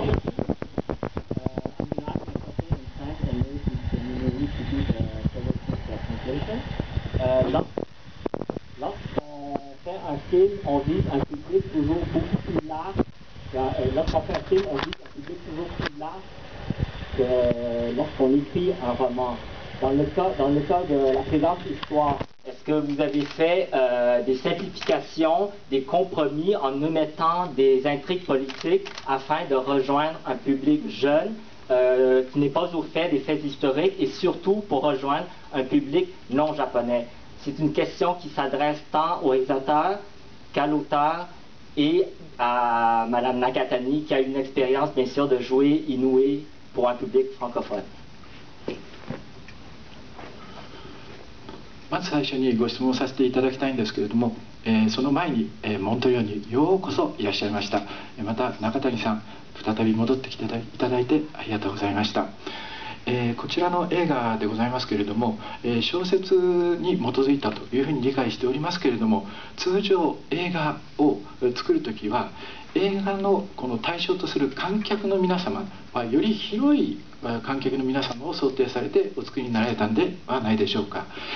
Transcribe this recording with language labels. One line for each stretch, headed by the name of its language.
English: I'm going to ask my question in French and maybe Mr. Minori to do the translation.
French: Lorsqu'on fait un film, on vise un public toujours beaucoup plus large. Lorsqu'on fait un film, on vise un public toujours plus large que lorsqu'on écrit un roman. Dans le cas de la présente histoire, est-ce que vous avez fait des simplifications, des compromis en omettant des intrigues politiques afin de rejoindre un public jeune qui n'est pas au fait des faits historiques et surtout pour rejoindre un public non japonais? C'est une question qui s'adresse tant au réalisateur qu'à l'auteur et à Mme Nakatani qui a une expérience bien sûr de jouer Inoue pour un public francophone.
Japanese: まず最初にご質問させていただきたいんですけれども、その前に、モントリオにようこそいらっしゃいました。また中谷さん、再び戻ってきていただいてありがとうございました。こちらの映画でございますけれども、小説に基づいたというふうに理解しておりますけれども、通常映画を作るときは映画のこの対象とする観客の皆様はより広い観客の皆様を想定されてお作りになられたんではないでしょうか。